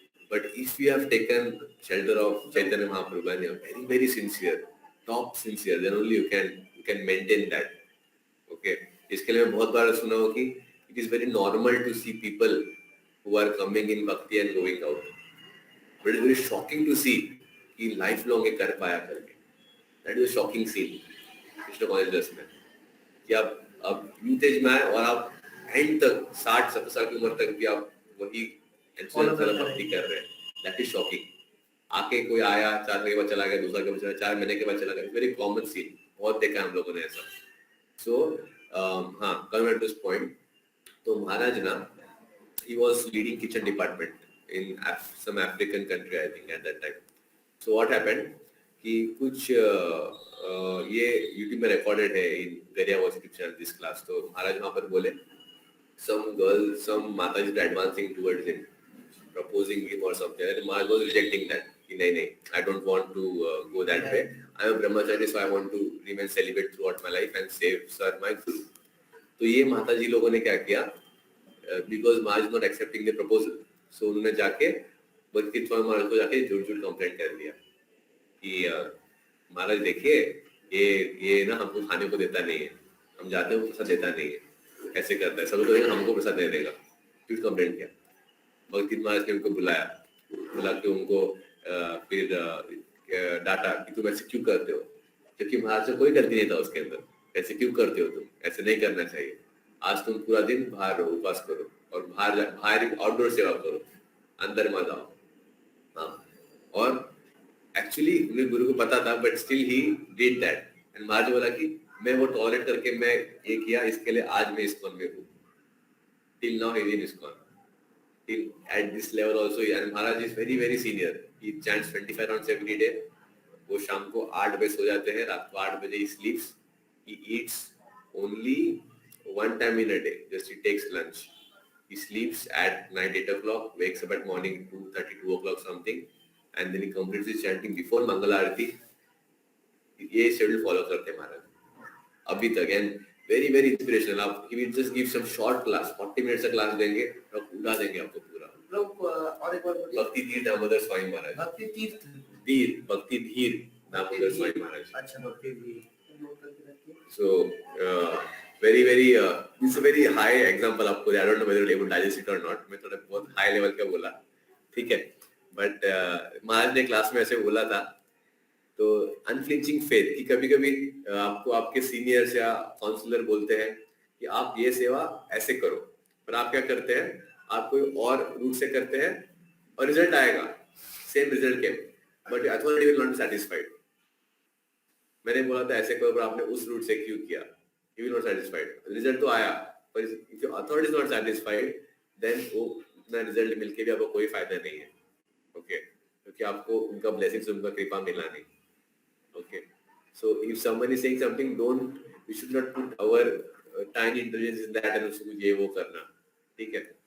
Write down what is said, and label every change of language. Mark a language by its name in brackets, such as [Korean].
[English] But if you have taken shelter of Chaitanya Mahaprabhu and you are very very sincere, top sincere, then only you can maintain that. Okay, [Hindi] इसके लिए मैं बहुत बार सुना हूँ [English] कि it is very normal to see people who are coming in bhakti and going out. But it is very shocking to see कि lifelong [Hindi] ये कर पाया करके. [English] That is a shocking scene. [Hindi] Krishna consciousness में कि आप youth age में आए और आप end तक 60-70 साल की उम्र तक भी आप वही भक्ति कर रहे हैं. [English] That is shocking. [Hindi] आके कोई आया, 4 महीने के बाद चला गया, 2 साल के बाद चला, 4 महीने के बाद चला गया. [English] Very common scene. [Hindi] बहुत देखा हम लोगों ने ऐसा. [English] So हाँ, coming to this point, [Hindi] तो महाराज ना, [English] he was leading kitchen department in some African country, I think, at that time. So what happened कि कुछ ये YouTube में recorded है in Garia was YouTube channel this class. [Hindi] तो महाराज वहाँ पर बोले [English] some girl, some mataji were advancing towards him, proposing him or something, and Maharaj was rejecting that. कि नहीं, I don't want to go that way. I am a brahmachari, so I want to remain celibate throughout my life and serve my guru. [Hindi] तो ये माताजी लोगों ने क्या किया, [English] because Maharaj is not accepting the proposal, [Hindi] so उन्होंने जाके भक्ति स्वामी महाराज को जाके झूठ कंप्लेंट कर दिया कि महाराज देखिए ये ना हमको खाने को देता नहीं है, हम जाते हैं प्रसाद देता नहीं है, ऐसे करता है, सब लोग हमको प्रसाद दे देगा. झूठ कंप्लेंट किया. भक्ति महाराज ने उनको बुला के उनको फिर डांटा कि तुम ऐसे क्यों करते हो, क्योंकि महाराज से कोई गलती नहीं था उसके अंदर. ऐसे क्यों करते हो तुम, ऐसे नहीं करना चाहिए. आज तुम पूरा दिन बाहर रहो, उपवास करो और बाहर आउटडोर सेवा करो, अंदर मत आओ. हाँ, और एक्चुअली उन्हें गुरु को पता था, [English] But still he did that. [Hindi] And महाराज बोला कि मैं वो टॉलरेट करके मैं ये किया, इसके लिए आज मैं इस्कॉन में हूँ. [English] Till now he is in ISKCON. Till at this level also, and Maharaj is very very senior. He chants 25 rounds every day. [Hindi] वो शाम को 8 बजे सो जाते हैं, रात को 8 बजे [English] he sleeps. He eats only one time in a day. Just he takes lunch. He sleeps at night 8 o'clock, wakes up at morning 2:30, 2 o'clock something, and then he completes his chanting before Mangala Aarti. [Hindi] ये schedule follow करते हैं महाराज अभी तक. [English] And very very inspirational. [Hindi] आप [English] he will just give some short class, [Hindi] 40 minutes का class देंगे और उड़ा देंगे आपको पूरा. लोग और एक बार बोलिए. भक्ति धीर दामोदर स्वामी महाराज. भक्ति तीर्थ भक्ति धीर दामोदर स्वामी महाराज. अच्छा, भक्ति धीर. [English] So very very it's a very high example आपको. I don't know whether you will digest it or not. [Hindi] मैं थोड़ा बहुत high level का बोला, ठीक है. But महाराज ने क्लास में ऐसे बोला था. तो अनफ्लिंचिंग फेथ कि कभी कभी आपको आपके सीनियर्स या काउंसलर बोलते हैं कि आप ये सेवा ऐसे करो, पर आप क्या करते हैं, आप कोई और रूट से करते हैं और रिजल्ट आएगा, सेम रिजल्ट के, [English] But authority will not satisfied. [Hindi] मैंने बोला था ऐसे करो, पर आपने उस रूट से क्यों किया, [English] You will not satisfied. [Hindi] Result तो आया, पर [English] if your authority is not satisfied, then [Hindi] वो उतना रिजल्ट मिलके भी आपको कोई फायदा नहीं है. ओके, क्योंकि आपको उनका ब्लेसिंग्स, उनका कृपा मिला नहीं. [English] Okay, so if someone is saying something, we should not put our tiny intelligence in that and [Hindi] उसको ये वो करना, ठीक है.